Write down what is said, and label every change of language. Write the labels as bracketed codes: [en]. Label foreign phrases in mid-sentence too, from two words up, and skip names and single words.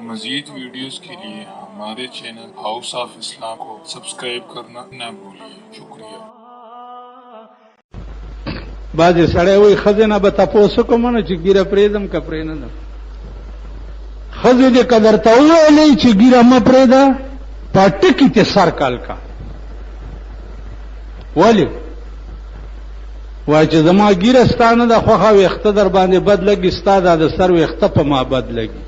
[ur] مزید ویڈیوز کے لیے ہمارے چینل ہاؤس آف اسلام کو سبسکرئیب کرنا نہ بھولیے. شکریہ. [ps] بعضې سړی وایي ښځې نه به تپوس وکړم نه چې ګیره پرېږدم که پرې نه دم. ښځې دې که درته وویلې چې ګیره مه پرېږده په ټکي ته سر کال کا. ولې وایي چې زما ګیره ستا نه ده خوښه ویښته در باندې بد لګي ستا دا د سر ویښته په ما بد لګي.